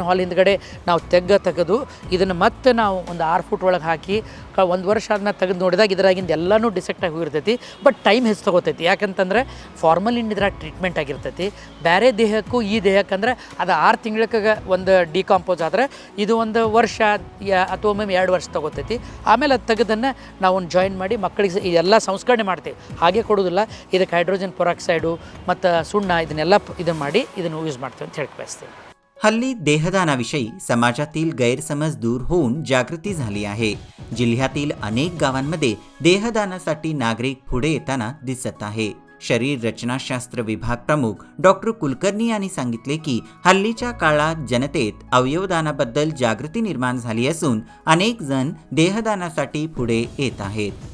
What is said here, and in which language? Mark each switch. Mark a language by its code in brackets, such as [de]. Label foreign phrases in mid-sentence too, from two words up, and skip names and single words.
[kn] ಹಾಲ್ ಹಿಂದ್ಗಡೆ ನಾವು ತೆಗೆದು ಇದನ್ನು ಮತ್ತೆ ನಾವು ಒಂದು 6 ಫೂಟ್ ಒಳಗೆ ಹಾಕಿ 1 ವರ್ಷ ಆದ್ಮೇಲೆ ತೆಗೆದು ನೋಡಿದಾಗ ಇದರಾಗಿಂದ ಎಲ್ಲನೂ ಡಿಸೆಕ್ಟ್ ಆಗಿ ಹೋಗಿರ್ತೈತಿ [en] but time [kn] ಹೆಚ್ಚು ತೊಗೋತೈತಿ ಯಾಕಂತಂದ್ರೆ ಫಾರ್ಮಲಿನ್ ಇದ್ರಾಗ ಟ್ರೀಟ್ಮೆಂಟ್ ಆಗಿರ್ತೈತಿ ಬೇರೆ ದೇಹಕ್ಕೂ ಈ ದೇಹಕ್ಕಂದ್ರೆ ಅದು 6 ತಿಂಗಳಿಗೆ ಒಂದು ಡಿಕಾಂಪೋಸ್ ಆದರೆ ಇದು 1 ವರ್ಷ ಅಥವಾ ಒಮ್ಮೆ 2 ವರ್ಷ ತೊಗೋತೈತಿ ಆಮೇಲೆ ಅದು ತೆಗೆದನ್ನು ನಾವು ಒಂದು ಜಾಯಿನ್ ಮಾಡಿ ಮಕ್ಕಳಿಗೆ ಇದೆಲ್ಲ ಸಂಸ್ಕರಣೆ ಮಾಡ್ತೀವಿ ಹಾಗೆ ಕೊಡೋದಿಲ್ಲ ಇದಕ್ಕೆ [en] hydrogen peroxide [kn] ಮತ್ತು ಸುಣ್ಣ ಇದನ್ನೆಲ್ಲ ಇದನ್ನು ಮಾಡಿ ಇದನ್ನು ಯೂಸ್ ಮಾಡ್ತೀವಿ ಅಂತ ಹೇಳಿ बसते. [mr] हल्ली देहदानाविषयी समाजातील गैरसमज दूर होऊन जागृती झाली आहे. जिल्ह्यातील अनेक गावांमध्ये देहदानासाठी नागरिक पुढे येताना दिसत आहे. शरीर रचनाशास्त्र विभाग प्रमुख डॉक्टर कुलकर्णी यांनी सांगितले की हल्लीच्या काळात जनतेत अवयवदानाबद्दल जागृती निर्माण झाली असून अनेक जण देहदानासाठी पुढे येत आहेत.